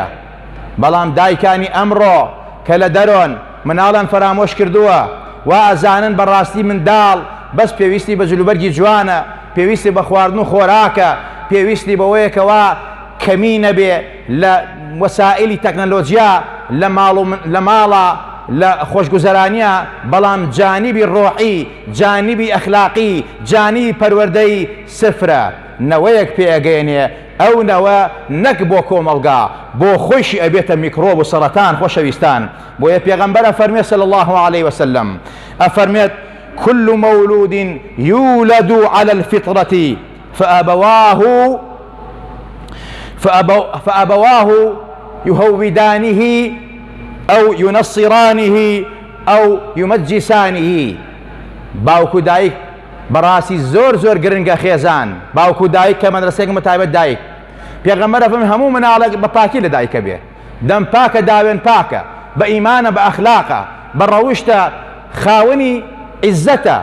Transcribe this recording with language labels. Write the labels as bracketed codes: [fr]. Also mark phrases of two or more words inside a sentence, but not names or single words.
[ckb] بەڵام دایکانی ئەمڕۆ کە لە دەرۆن مناڵان فەرامۆش کردووە و ئەزانن بەڕاستی منداڵ بەس پێویستی بە جلوبەرگی جوانە، پێویستی بە خواردن و خۆراکە، پێویستی بەوەیەکەوە کەمی نەبێ لە وەسائلی تەکنەلۆجیا لە ماڵە لە خۆشگوزەرانیە، بەڵام جانیبی ڕۆحی، جانیبی ئەخلاقی، جانیبی پەروەردەی سفرە. نەوەیەک پێگەێنێ ئەو نەوە نەک بۆ کۆمەڵگا، بۆ خۆشی ئەبێتە میکرۆب و سەرەتان. خۆشەویستان، بۆیە پێغەمبەر ئەفەرمێت [ar] صلی الله عليه وسلم، [ckb] ئەفەرمێت [ar] كل مولود يولد على الفطرة فأبواه يهودانه أو ينصرانه أو يمجسانه. [ckb] باوکو دایک بەڕاستی زۆر گرنگە خێزان، باوکو دایک کە مەدرسەیەک متایبەت دایک. پێغەمبەر ئەفەرمێ هەموو مناڵێک بە پاکی لە دایکە بێ، دەم پاکە، داوێن پاکە، بە ئیمانە، بە ئەخلاقە، بە ڕەوشتە، خاوەنی عیزەتە.